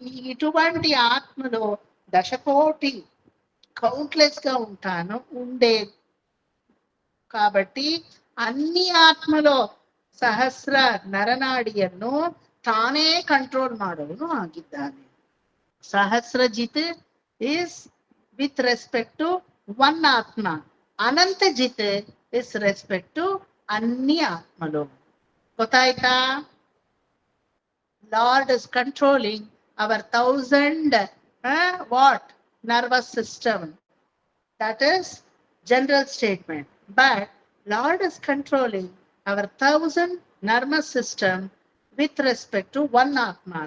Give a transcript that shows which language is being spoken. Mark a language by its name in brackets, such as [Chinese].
[Telugu] ఇటువంటి ఆత్మలో దశకోటి కౌంట్లెస్ గా ఉండే కాబట్టి అన్ని ఆత్మలో [Kannada] ಸಹಸ್ರ ನರನಾಡಿಯನ್ನು ತಾನೇ ಕಂಟ್ರೋಲ್ ಮಾಡೋನು ಆಗಿದ್ದಾನೆ. [English] ಸಹಸ್ರಜಿತ್ is with respect to one ಆತ್ಮ. ಅನಂತಜಿತ್ is respect to [Kannada] ಅನ್ಯ ಆತ್ಮಲು. ಗೊತ್ತಾಯ್ತಾ? [English] Lord is controlling our 1000 what? Nervous system. That is general statement. But Lord is controlling our 1000 nervous system with respect to one Atma.